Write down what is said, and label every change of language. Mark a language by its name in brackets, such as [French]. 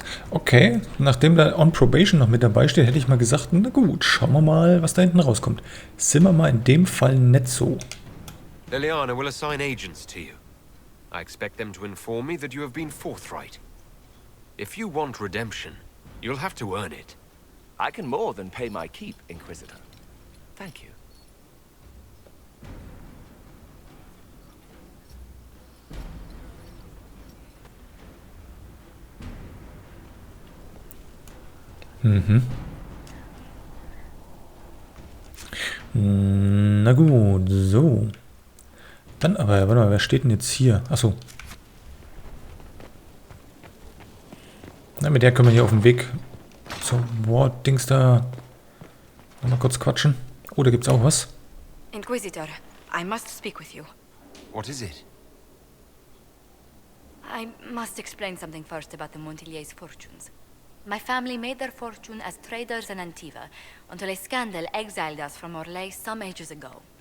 [German] Okay, nachdem da On Probation noch mit dabei steht, hätte ich mal gesagt, na gut, schauen wir mal, was da hinten rauskommt. Sind wir mal in dem Fall nicht so. [English] Liliana will assign agents to you. I expect them to inform me that you have been forthright. If you want redemption, you'll have to earn it. I can more than pay my keep, Inquisitor. Thank you. [German] Na gut, so. Dann aber, warte mal, wer steht denn jetzt hier? Achso. Na, mit der können wir hier auf dem Weg zum War-Dings da mal kurz quatschen. Oh, da gibt's auch was. [English] Inquisitor, I must speak with you. What is it? I must explain something first about the Montiliers' fortunes. My family made their fortune as traders in Antiva until a scandal exiled us from Orlais some ages ago.